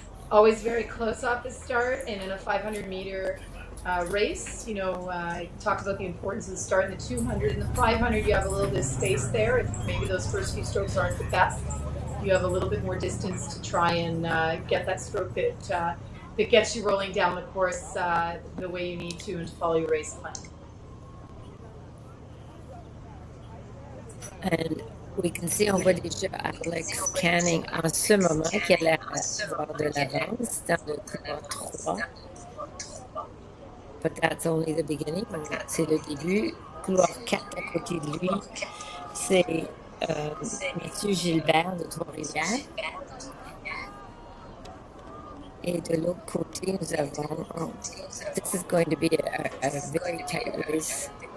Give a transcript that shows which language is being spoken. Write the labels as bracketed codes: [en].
[en] Always very close off the start, and in a 500-meter race, I talked about the importance of the start in the 200. In the 500, you have a little bit of space there. If maybe those first few strokes aren't the best, you have a little bit more distance to try and get that stroke that gets you rolling down the course the way you need to and to follow your race plan. And we can see, [fr] on voit déjà Alex Canning en ce moment qui a l'air d'avoir de l'avance dans le couloir 3. [en] But that's only the beginning. [fr] C'est le début. Couloir 4 à côté de lui, c'est Monsieur Gilbert de Trois-Rivières. Et de l'autre côté, nous avons. [en] This is going to be a very tight race.